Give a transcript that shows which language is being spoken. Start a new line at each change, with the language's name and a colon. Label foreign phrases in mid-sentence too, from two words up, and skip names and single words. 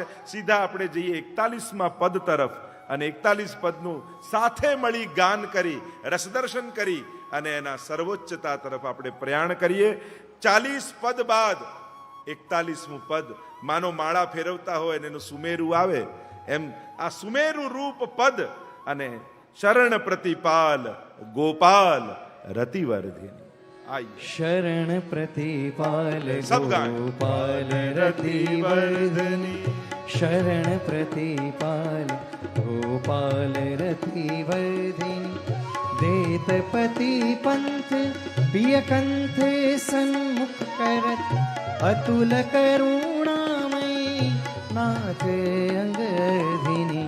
Gujarati: સીધા આપણે જઈએ 41મા પદ તરફ અને 41 પદનું સાથે મળી ગાન કરી, રસદર્શન કરી અને એના સર્વોચ્ચતા તરફ આપણે પ્રયાણ કરીએ. 40 પદ બાદ 41મું પદ માનો માળા ફેરવતા હોય અને એનું સુમેરું આવે એમ આ સુમેરુ રૂપ પદ અને
Braj: शरण प्रतिपाल गोपाल रतिवर्धिनी.
Hindi: આઈએ
Braj: शरण प्रतिपाल
Hindi: सब गाएं.
Braj: गोपाल रतिवर्धनी. शरण प्रतिपाल गोपाल रतिवर्धिनी. देत पति पंथ प्रिय कंथ सन्मुख करत अतुल करुणामयी नाथ अंगधिनी.